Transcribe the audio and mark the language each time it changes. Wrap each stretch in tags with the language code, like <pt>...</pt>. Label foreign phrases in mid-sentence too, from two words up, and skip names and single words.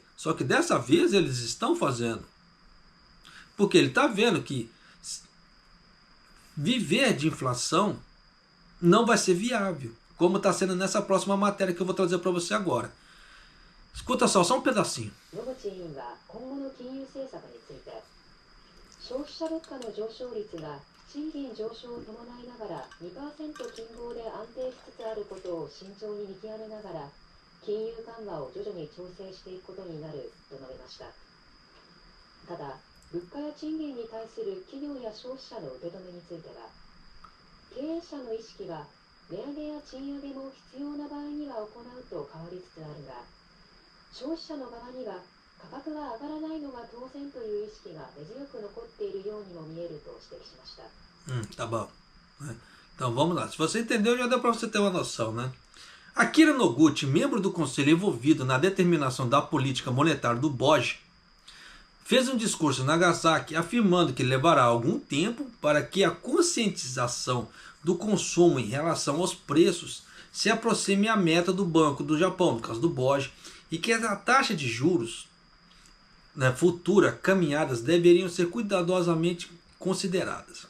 <pt>Só que dessa vez eles estão fazendo. Porque ele está vendo que viver de inflação não vai ser viável. Como está sendo nessa próxima matéria que eu vou trazer para você agora. Escuta só um pedacinho.</pt> <ja>消費者物価の上昇率が賃金上昇を伴いながら 2% 近傍で安定しつつあることを慎重に見極めながら金融緩和を徐々に調整していくことになると述べました。ただ、物価や賃金に対する企業や消費者の受け止めについては、経営者の意識が値上げや賃上げも必要な場合には行うと変わりつつあるが、消費者の側には価格が上がらないのが当然という意識が根強く残っているようにも見えると指摘しました。</ja> <pt>Tá bom. Então vamos lá. Se você entendeu, já deu para você ter uma noção, né? Akira Noguchi, membro do conselho envolvido na determinação da política monetária do BOJ, fez um discurso em Nagasaki afirmando que levará algum tempo para que a conscientização do consumo em relação aos preços se aproxime à meta do Banco do Japão, no caso do BOJ, e que a taxa de juros futura caminhadas deveriam ser cuidadosamente consideradas.</pt>